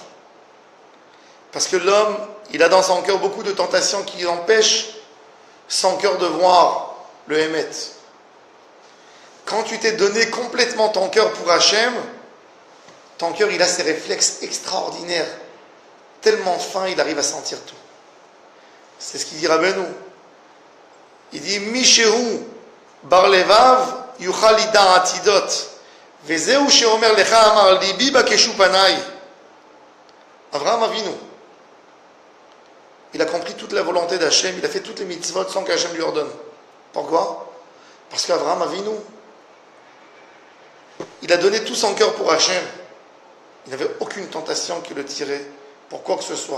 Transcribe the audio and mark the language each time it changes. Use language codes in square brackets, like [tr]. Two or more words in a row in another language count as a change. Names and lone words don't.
[fr] Parce que l'homme, il a dans son cœur beaucoup de tentations qui empêchent son cœur de voir le Hémet. Quand tu t'es donné complètement ton cœur pour Hachem, ton cœur, il a ses réflexes extraordinaires. Tellement fin, il arrive à sentir tout. C'est ce qu'il dit Rabbeinu. Il dit [he] מי שהוא בר לבב יוכל לידע עתידות וזהו שאומר לך אמר לבי בקשו פני. [fr] Avraham Avinu, il a compris toute la volonté d'Hachem, il a fait toutes les mitzvot sans qu'Hachem lui ordonne. Pourquoi? Parce qu'Avraham Avinu, il a donné tout son cœur pour Hachem. Il n'avait aucune tentation qui le tirait pour quoi que ce soit.